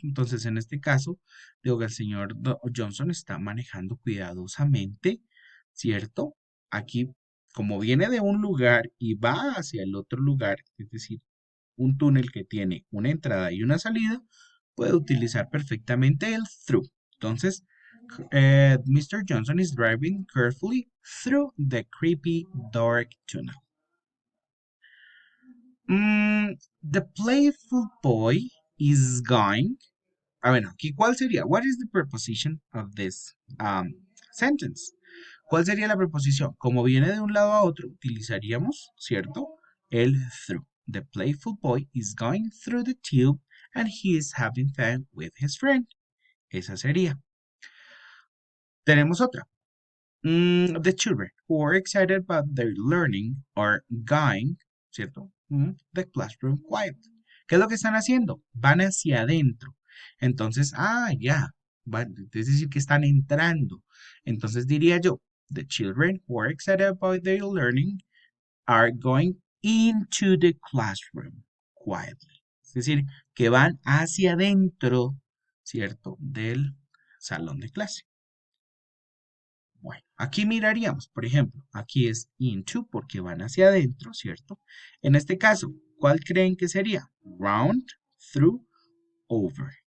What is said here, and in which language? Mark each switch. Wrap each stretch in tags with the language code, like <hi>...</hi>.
<es>Entonces, en este caso, digo que el señor Johnson está manejando cuidadosamente, ¿cierto? Aquí, como viene de un lugar y va hacia el otro lugar, es decir, un túnel que tiene una entrada y una salida, puede utilizar perfectamente el through. Entonces, Mr.</es> <en>Johnson is driving carefully through the creepy dark tunnel. The playful boy is going.</en> <es>Bueno, aquí, ¿cuál sería?</es> <en>What is the preposition of this sentence?</en> <es>¿Cuál sería la preposición? Como viene de un lado a otro, utilizaríamos, ¿cierto? El through.</es> <en>The playful boy is going through the tube and he is having fun with his friend.</en> <es>Esa sería. Tenemos otra.</es> <en>The children who are excited about their learning are going,</en> <es>¿cierto?</es> <en>The classroom quiet.</en> <es>¿Qué es lo que están haciendo? Van hacia adentro. Entonces, ya. Es decir, que están entrando. Entonces diría yo,</es> <en>the children who are excited about their learning are going into the classroom quietly.</en> <es>Es decir, que van hacia adentro, ¿cierto? Del salón de clase. Bueno, aquí miraríamos, por ejemplo, aquí es into porque van hacia adentro, ¿cierto? En este caso, ¿cuál creen que sería? Round, through, over.</es>